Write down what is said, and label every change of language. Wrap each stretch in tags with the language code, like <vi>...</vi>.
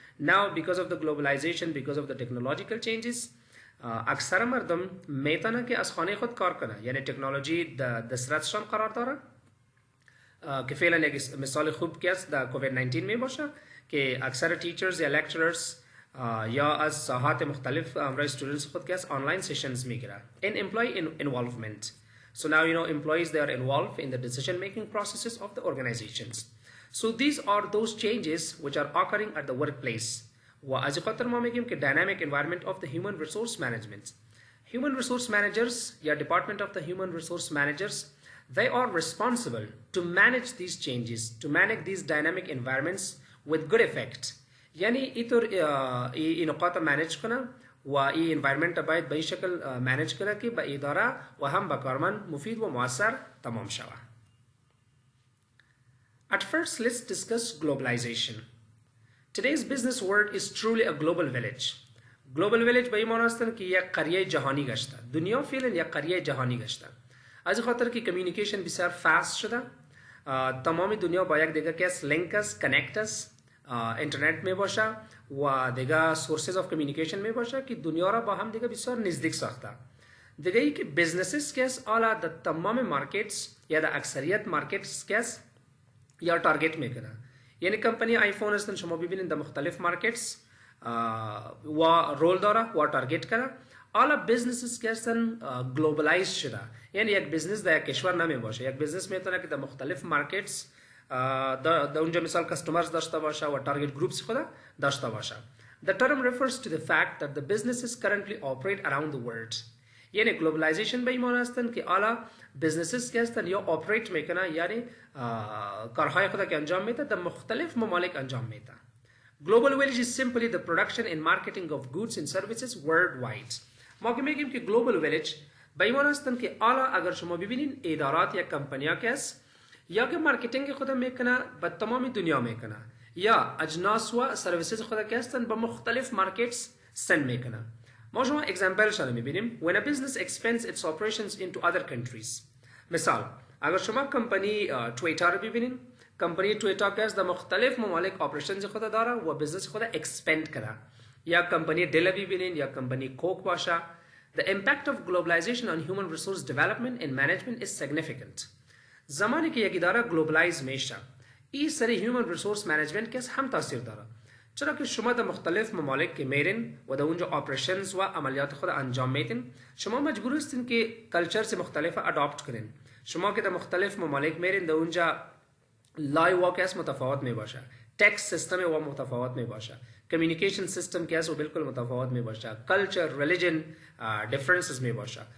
<en>Now because of the globalization, because of the technological changes,</en> <fa>اکثر مردم میتونن که از خانه خود کار کنه، یعنی تکنولوژی در دسترسشان قرار داره که فعلا یک مثال خوب که است در کووید 19 می باشه که اکثر تیچرز یا لکچررز یا از ساحات مختلف همراه students خود که است آنلاین سیشنز میگیره.</fa> <en>In employee involvement. So now employees, they are involved in the decision making processes of the organizations. So these are those changes which are occurring at the workplace.</en> <fa>و از خاطر ما میگیم که</fa> <en>dynamic environment of the human resource management. Human resource managers</en> <fa>یا</fa> <en>department of the human resource managers, they are responsible to manage these changes, to manage these dynamic environments with good effect.</en> <fa>یعنی اینطور این نقاط manage کنه و این environment باید به این شکل manage کنه که به اداره و هم به کارمند مفید و مؤثر تمام شود.</fa> <en>At first, let's discuss globalization. Today's business world is truly a global village.</en> <fa>Global village به این معنی است که یک قریه جهانی گشته. دنیا فعلا یک قریه جهانی گشته. از خاطر که کمیونیکیشن بسیار فاست شده. تمام دنیا با یک دیگه کس لینک است، کانکت است، اینترنت می باشه و دیگه سورسز آف کمیونیکیشن می باشه که دنیا را با هم دیگه بسیار نزدیک ساخته. دیگه ای که بیزنسز کس اعلی در تمام مارکتس یا در اکثریت مارکتس کس یا تارگت میکنه. یعنی کمپانی آیفون هستن شما ببینید در مختلف مارکتس و رول داره و تارگت کنه. اعلی بیزنسز که هستن گلوبلایز شده، یعنی یک بیزنس در یک کشور نمی باشه، یک بیزنس میتونه که در مختلف مارکتس در اونجا مثال کستمرز داشته باشه و تارگت گروپس خود داشته باشه.</fa> <en>The term refers to the fact that the businesses currently operate around the world.</en> <fa>یعنی گلوبلایزیشن به این معنی هستن که اعلی بیزنسز که هستن یا آپریت میکنن، یعنی کارهای خود که انجام میده در مختلف ممالک انجام میده.</fa> <en>Global village is simply the production and marketing of goods and services worldwide.</en> <fa>ما که میگیم که global village به این معنی هستن که اعلی اگر شما ببینین ادارات یا کمپانیا که است یا که مارکتینگ خود میکنه به تمام دنیا میکنه یا اجناس و سرویسز خود که هستن به مختلف مارکتس سند میکنه. ما شما اگزامپل شده میبینیم</fa> <en>when a business expands its operations into other countries.</en> <fa>مثال اگر شما کمپانی توییتر رو ببینین، کمپانی توییتر که در مختلف ممالک آپریشنز خود داره و بزنس خود اکسپند کنه، یا کمپانی دل ببینین یا کمپانی کوک باشه.</fa> <en>The impact of globalization on human resource development and management is significant.</en> <fa>زمانی که یک اداره گلوبلایز میشه این سری هیومن ریسورس منیجمنت که هم تاثیر داره، چرا که شما در مختلف ممالک که میرین و در اونجا آپریشنز و عملیات خود انجام میدین، شما مجبور هستین که کلچرز مختلف اداپت کنین. شما که در مختلف ممالک میرین در اونجا لای واکس متفاوت می باشه، ٹیکس سیستم و متفاوت می باشه، کمیونیکیشن سیستم که است و بالکل متفاوت می باشه، کلچر ریلیجن دیفرنسز می باشه.</fa>